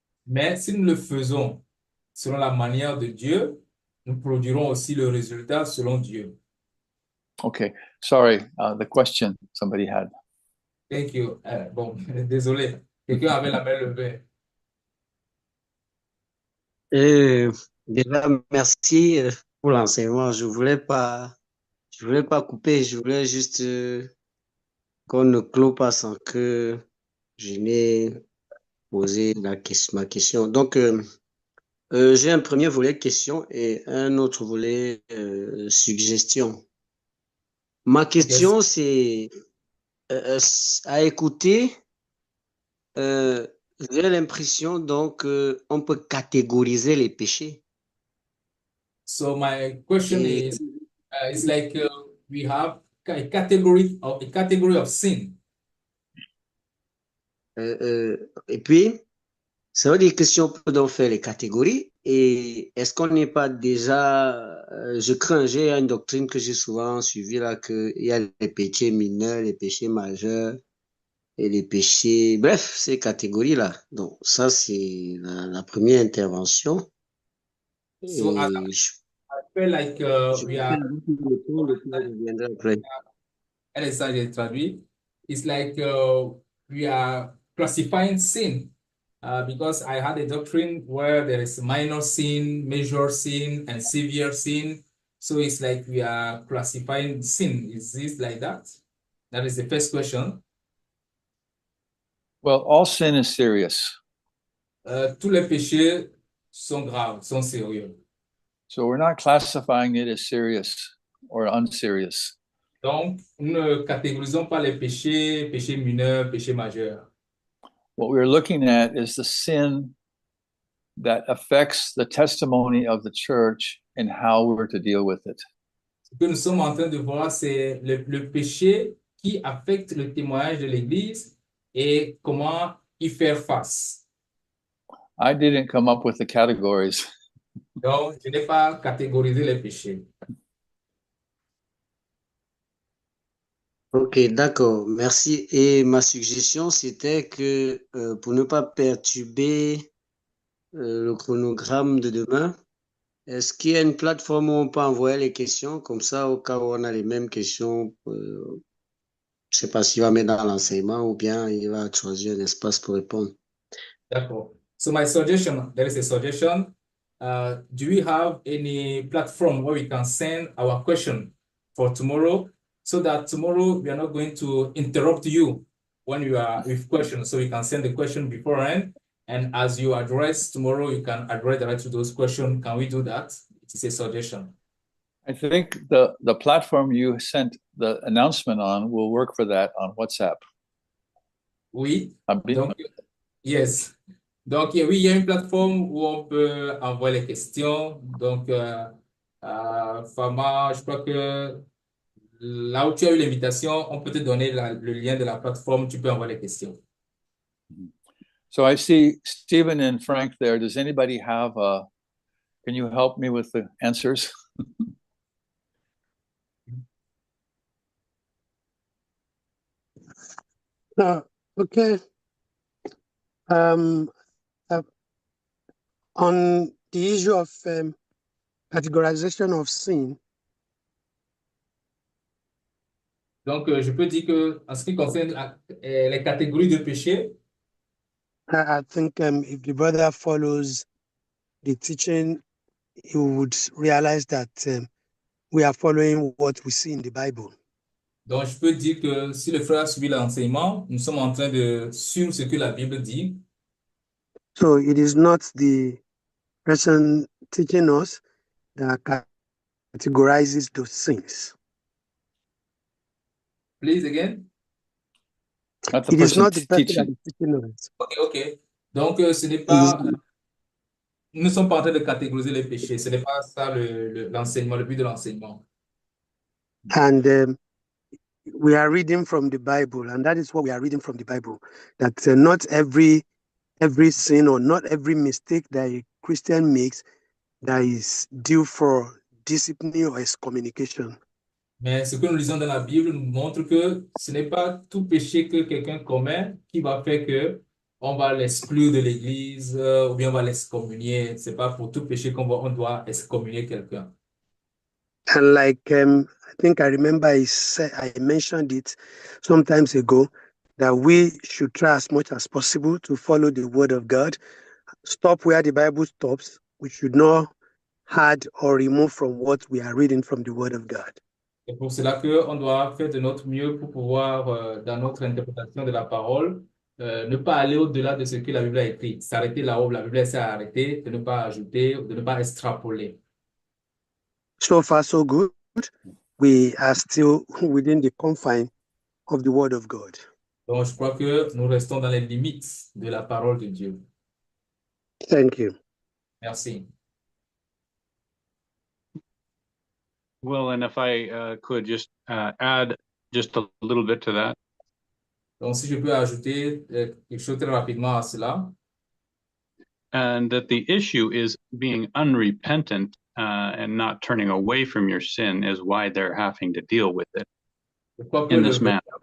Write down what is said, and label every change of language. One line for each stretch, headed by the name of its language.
French: Mais si nous le faisons selon la manière de Dieu, nous produirons aussi le résultat selon Dieu.
English: Okay, sorry, the question somebody had. Thank you.
French: Bon, désolé. Quelqu'un avait la main levée. Déjà, merci pour l'enseignement. Je voulais pas couper. Je voulais juste qu'on ne clôt pas sans que je n'ai posé ma question. Donc, j'ai un premier volet question et un autre volet suggestion. Ma question, c'est à écouter. J'ai l'impression donc on peut catégoriser les péchés.
English: So my question
French: Et,
English: is, it's like we have a category of sin.
French: et puis, ça veut dire que si on peut donc faire les catégories, et est-ce qu'on n'est pas déjà, j'ai une doctrine que j'ai souvent suivie là, qu'il y a les péchés mineurs, les péchés majeurs, et les péchés, bref, ces catégories-là. Donc, ça, c'est la première intervention.
English: So I
French: Et
English: feel like we are,
French: reviendrai après. elle est ça, j'ai traduit.
English: It's like we are classifying sin because I had a doctrine where there is minor sin, major sin, and severe sin. So it's like we are classifying sin. Is this like that? That is the first question. Well, all sin is serious.
French: Tous les péchés sont graves, sont sérieux.
English: So we're not classifying it as serious or unserious.
French: Donc, nous ne catégorisons pas les péchés mineurs, péchés majeurs.
English: What we're looking at is the sin that affects the testimony of the church and how we're to deal with it.
French: Ce que nous sommes en train de voir, c'est le péché qui affecte le témoignage de l'Église et comment y faire face.
English: I didn't come up with the categories.
French: Donc, je n'ai pas catégorisé les péchés. Ok, d'accord, merci. Et ma suggestion, c'était que pour ne pas perturber le chronogramme de demain, est-ce qu'il y a une plateforme où on peut envoyer les questions comme ça, au cas où on a les mêmes questions, je ne sais pas s'il va mettre dans l'enseignement ou bien il va choisir un espace pour répondre. D'accord.
English: So my suggestion, there is a suggestion. Do we have any platform where we can send our question for tomorrow so that tomorrow we are not going to interrupt you when you are with questions? So you can send the question beforehand, and as you address tomorrow, you can address direct to those questions. Can we do that? It is a suggestion. I think the platform you sent the announcement on will work for that on WhatsApp.
French: Oui. Donc,
English: yes.
French: Donc, oui, il y a une plateforme où on peut envoyer les questions. Donc, Fama, je crois que là où tu as eu l'invitation, on peut te donner le lien de la plateforme. Tu peux envoyer les questions.
English: So I see Stephen and Frank there. Does anybody have can you help me with the answers? Okay. On the issue of categorization of sin,
French: Donc, je peux dire que en ce qui concerne les catégories de péché,
English: I think if the brother follows the teaching, he would realize that we are following what we see in the Bible.
French: donc je peux dire que si le frère suit l'enseignement, nous sommes en train de suivre ce que la Bible dit.
English: So it is not the person teaching us that categorizes those sins. Please again. Not the It is person not the person that teaching. is teaching us. Ok.
French: Donc, ce n'est pas, nous ne sommes pas en train de catégoriser les péchés. Ce n'est pas ça l'enseignement, le but de l'enseignement.
English: And we are reading from the Bible, and that is what we are reading from the Bible. That not every sin or not every mistake that a Christian makes that is due for discipline or excommunication.
French: Mais ce que nous lisons dans la Bible nous montre que ce n'est pas tout péché que quelqu'un commet qui va faire que on va l'exclure de l'église ou bien on va l'excommunier. C'est pas pour tout péché on doit excommunier quelqu'un.
English: And like I think I remember I mentioned it sometimes ago that we should try as much as possible to follow the word of God. Stop where the Bible stops. We should not add or remove from what we are reading from the word of God.
French: C'est pour cela qu'on doit faire de notre mieux pour pouvoir, dans notre interprétation de la parole, ne pas aller au-delà de ce que la Bible a écrit. S'arrêter là où la Bible s'est arrêtée, de ne pas ajouter, de ne pas extrapoler.
English: So far, so good. We are still within the confine of the word of God.
French: Donc, je crois que nous restons dans les limites de la parole de Dieu.
English: Thank you.
French: Merci.
English: Well, and if I could just add just a little bit to that.
French: Donc, si je peux ajouter quelque chose très rapidement à cela.
English: And that the issue is being unrepentant and not turning away from your sin is why they're having to deal with it in this manner.